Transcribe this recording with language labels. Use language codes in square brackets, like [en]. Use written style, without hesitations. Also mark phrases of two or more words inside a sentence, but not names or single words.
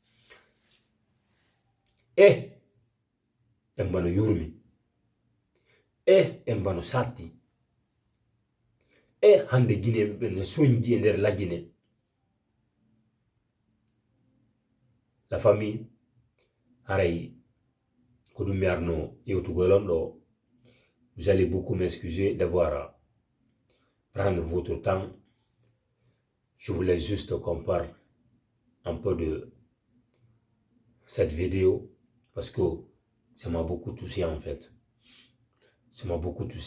[ff] Embano yurmi embano satti hande Guinée ɓe ne soñji e nder lagine. [fr] La famille [ff] haray ko ɗum mi arno yewtugol on ɗo. [fr] Vous allez beaucoup m'excuser d'avoir prendre votre temps. Je voulais juste qu'on parle un peu de cette vidéo parce que ça m'a beaucoup touché en fait. Ça m'a beaucoup touché.